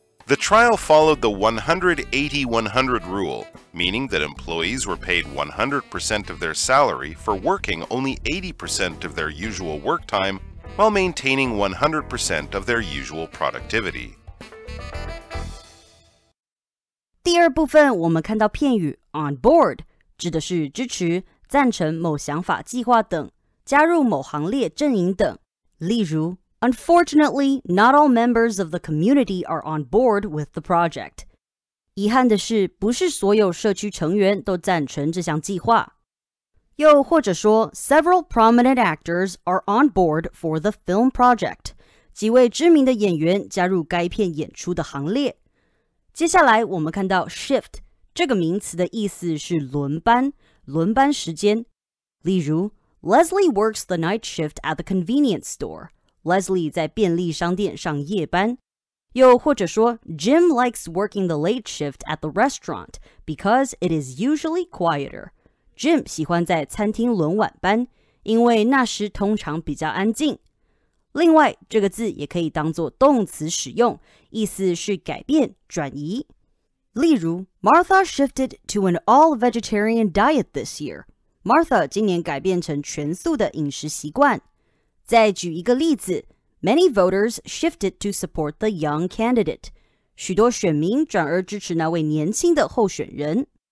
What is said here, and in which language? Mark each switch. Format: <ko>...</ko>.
<en>The trial followed the 180-100 rule, meaning that employees were paid 100% of their salary for working only 80% of their usual work time while maintaining 100% of their usual productivity.</en> <zh>第二部分我们看到片语 on board 指的是支持、赞成某想法、计划等，加入某行列、阵营等。</zh> <en>例如 Unfortunately, not all members of the community are on board with the project.</en> <zh>遗憾的是，不是所有社区成员都赞成这项计划。又或者说</zh> <en>Several prominent actors are on board for the film project.</en> <zh>几位知名的演员加入该片演出的行列。接下来我们看到 shift 这个名词的意思是轮班、轮班时间。</zh> <en>例如 Leslie works the night shift at the convenience store.Leslie</en> <zh>在便利商店上夜班。又或者说</zh> <en>Jim likes working the late shift at the restaurant because it is usually quieter.</en> <zh>Jim 喜欢在餐厅轮晚班，因为那时通常比较安静。另外，这个字也可以当作动词使用，意思是改变、转移。</zh> <en>例如 Martha shifted to an all-vegetarian diet this year.</en> <zh>Martha 今年改变成全素的饮食习惯。再举一个例子</zh> <en>Many voters shifted to support the young candidate.</en> <zh>许多选民转而支持那位年轻的候选人。</zh>